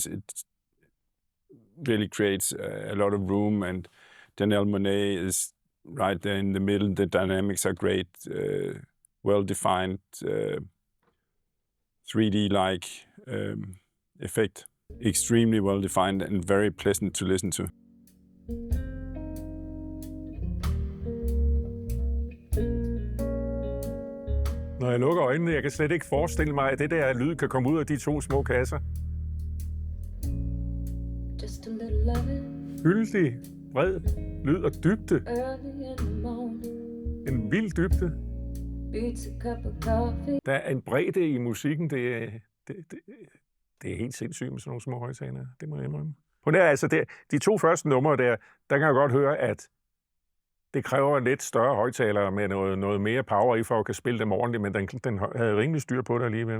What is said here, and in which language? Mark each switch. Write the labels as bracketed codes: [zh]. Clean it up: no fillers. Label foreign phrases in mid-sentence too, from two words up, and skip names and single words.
[en] It really creates a lot of room, and Janelle Monáe is right there in the middle. The dynamics are great, well defined, 3D-like effect. Extremely well defined and very pleasant to listen to. [da] Når jeg lukker øjnene, jeg kan slet ikke forestille mig, at det der lyd kan komme ud af de to små kasser. [en] Just a little loving [da] Fyldig, bred lyd og dybde. [en] early in the morning. [da] En vild dybde. [en] Beats a cup of coffee. [da] Der er en bredde i musikken, det er helt sindssygt med sådan nogle små højtalere. Det må jeg indrømme. På det, altså de to første numre der kan jeg godt høre, at det kræver en lidt større højtaler med noget mere power i, for at kan spille dem ordentligt, men den havde rimelig styr på det alligevel.